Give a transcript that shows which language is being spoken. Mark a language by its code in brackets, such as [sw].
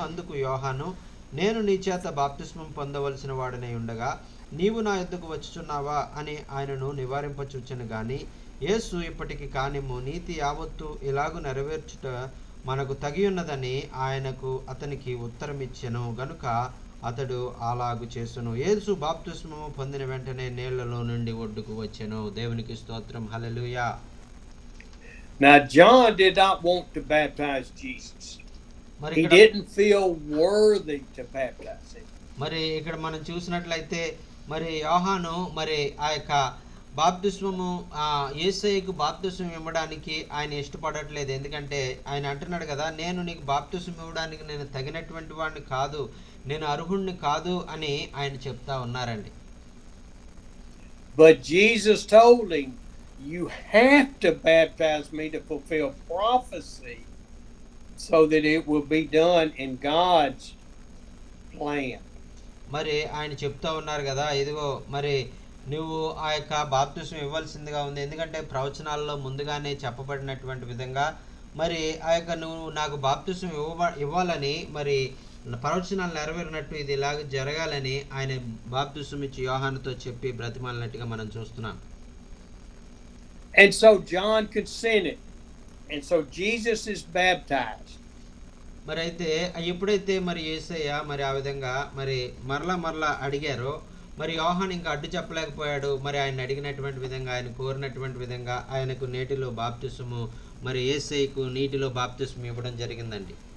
[te] అందుకు యోహాను, నేను నీ చేత బాప్తిస్మం పొందవలసిన వాడనై ఉండగా నీవు నా యొద్దకు వచ్చుచున్నావా అని ఆయనను నివారింపచూచెను గాని యేసు, ఇప్పటికి కానిమ్ము, నీతి యావత్తు ఇలాగు నెరవేర్చుట మనకు తగి ఉన్నదని అతనికి ఉత్తరమిచ్చెను. గనుక అతడు అలాగు చేసును. యేసు బాప్తిస్మము పొందిన వెంటనే నీళ్లలో నుండి ఒడ్డుకు వచ్చెను. దేవునికి స్తోత్రం. హల్లెలూయా. [en] Now John did not want to baptize Jesus. He didn't feel worthy to baptize him. [te] మరి ఇక్కడ మనం చూసినట్లయితే మరి యోహాను మరి ఆ యొక్క బాప్తిస్మము యేసయ్యకు బాప్తిస్మం ఇవ్వడానికి ఆయన ఇష్టపడట్లేదు. ఎందుకంటే ఆయన అంటున్నాడు కదా, నేను నీకు బాప్తిస్మం ఇవ్వడానికి నేను తగినటువంటి వాడిని కాదు, నేను అర్హుడిని కాదు అని ఆయన చెప్తా ఉన్నారండి. [en] But Jesus told him, you have to baptize me to fulfill prophecy so that it will be done in God's plan. [te] మరి ఆయన చెప్తా ఉన్నారు కదా, ఇదిగో మరి నువ్వు ఆ యొక్క బాప్తిసం ఇవ్వాల్సిందిగా ఉంది. ఎందుకంటే ప్రవచనాల్లో ముందుగానే చెప్పబడినటువంటి విధంగా మరి ఆ యొక్క నువ్వు నాకు బాప్తిసం ఇవ్వాలని మరి ప్రవచనాలు నెరవేరినట్టు ఇది ఇలాగ జరగాలని ఆయన బాప్తిసం ఇచ్చి యోహానుతో చెప్పి బ్రతిమాలినట్టుగా మనం చూస్తున్నాం. [en] And so John consented. And so Jesus is baptized. [te] మరి అయితే ఎప్పుడైతే మరి యేసయ్య మరి ఆ విధంగా మరి మరలా అడిగారో మరి యోహాను ఇంకా అడ్డు చెప్పలేకపోయాడు. మరి ఆయన అడిగినటువంటి విధంగా, ఆయన కోరినటువంటి విధంగా ఆయనకు నీటిలో బాప్తిసము మరి యేసయ్యకు నీటిలో బాప్తిసం ఇవ్వడం జరిగిందండి.